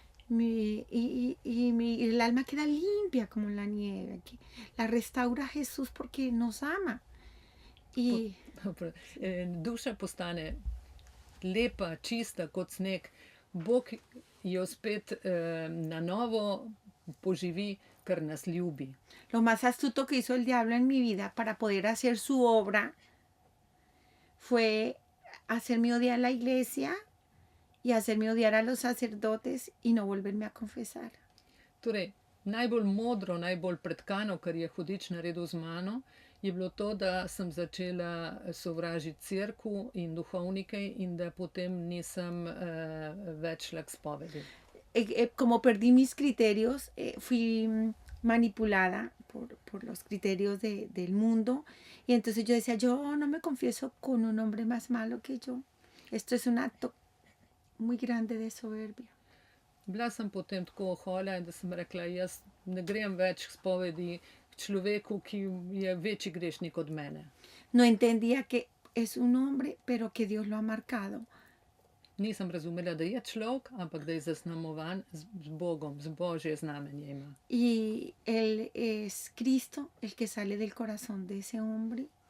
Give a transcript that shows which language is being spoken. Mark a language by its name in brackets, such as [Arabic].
[Spanish] El alma queda limpia como la nieve. La restaura Jesús porque nos ama. Y [Slovenian] Duša postane lepa, čista kot sneg. Bog jo spet na novo poživi, ker nas ljubi. [Spanish] lo más astuto que hizo el diablo en mi vida para poder hacer su obra fue hacerme odiar la iglesia y hacerme odiar a los sacerdotes y no volverme a confesar. [Slovenian] Torej, najbolj modro, najbolj pretkano, kar je hudič naredil z mano, je bilo to, da sem začela sovražiti cerkev in duhovnike in da potem nisem več šla k spovedi. [Spanish] Como perdí mis criterios, fui manipulada por los criterios del mundo. Y entonces yo decía, yo no me confieso con un hombre más malo que yo. Esto es un acto muy grande de soberbia. [Slovenian] Bila sem potem tako ohola, da sem rekla, jaz ne grem več k spovedi k človeku, ki je večji grešnik od mene. [Spanish] No entendía que es un hombre, pero que Dios lo ha marcado. [Slovenian] Nisem razumela, da je človek, ampak da je zaznamovan z Bogom, z Božje znamenje ima. [Spanish] Y Él es Cristo, el que sale del corazón de ese hombre.